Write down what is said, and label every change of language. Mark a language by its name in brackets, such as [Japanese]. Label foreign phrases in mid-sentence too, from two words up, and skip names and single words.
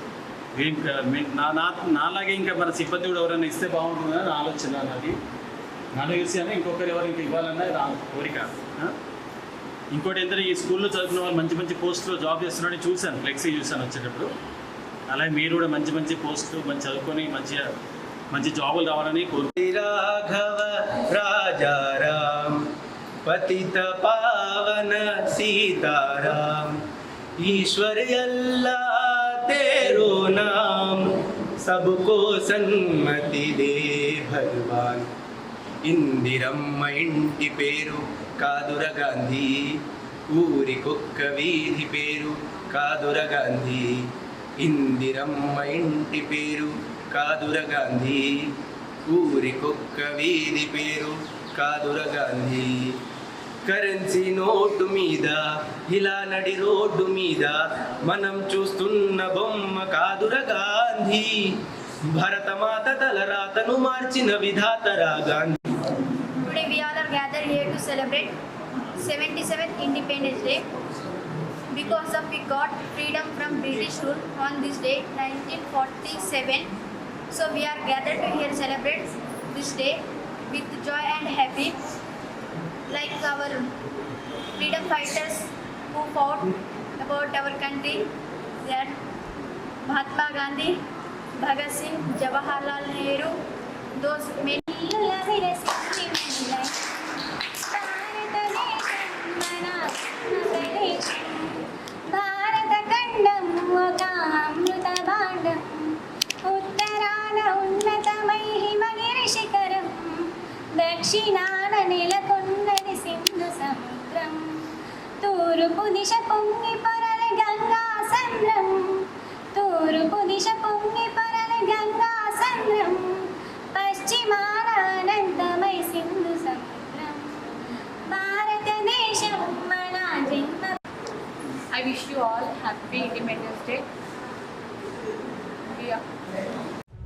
[Telugu] నాలాగే ఇంకా మన సిబ్బంది కూడా ఎవరైనా ఇస్తే బాగుంటుందని నా ఆలోచన. అది నన్ను చూసి అని ఇంకొకరు ఎవరు ఇంకా ఇవ్వాలన్నా నా కోరిక. ఇంకోటి ఏంటంటే, ఈ స్కూల్లో చదువుకున్న వాళ్ళు మంచి మంచి పోస్టులో జాబ్ చేస్తున్నారని చూశాను, ఫ్లెక్సీ చూశాను వచ్చేటప్పుడు. అలాగే మీరు కూడా మంచి మంచి పోస్టులు మంచి చదువుకొని మంచి జాబులు రావాలని [Hindi] राघव राजाराम पतित पावन सीताराम ईश्वर अल्लाह तेरो नाम सबको सन्मति दे भगवान [Telugu] ఇందిరమ్మ ఇంటి పేరు కాదుర గాంధీ ఊరి కుక్క వీధి పేరు కాదుర గాంధీ ఇందిరమ్మ ఇంటి పేరు కాదుర గాంధీ ఊరి కుక్క వీధి పేరు కాదుర గాంధీ కరెన్సీ నోటు మీద ఇలా నడి రోడ్డు మీద మనం చూస్తున్న బొమ్మ కాదుర గాంధీ భరతమాత తలరాతను మార్చిన విధాతరా గాంధీ. [English] Today we all are gathered here to celebrate 77th Independence Day. Because of we got freedom from British rule on this day 1947. So we are gathered to here celebrate this day with joy and happy. Like our freedom fighters who fought about our country, they are Mahatma Gandhi, Bhagat Singh, Jawaharlal Nehru, those many. [Telugu] భారత ఖండం ఒక అమృత భాండం ఉత్తరాన ఉన్నతమై హిమగిరి శిఖరం దక్షిణాన నెలకొన్నది సింధు సముద్రం తూర్పు దిశ పొంగి పొరల గంగా సంద్రం తూర్పు దిశ పొంగి పొరల గంగా సంద్రం పశ్చిమాన అనంతమై సింధు సముద్రం భారతదేశం మన జన్మ. [English] I wish you all happy Independence Day. Yeah.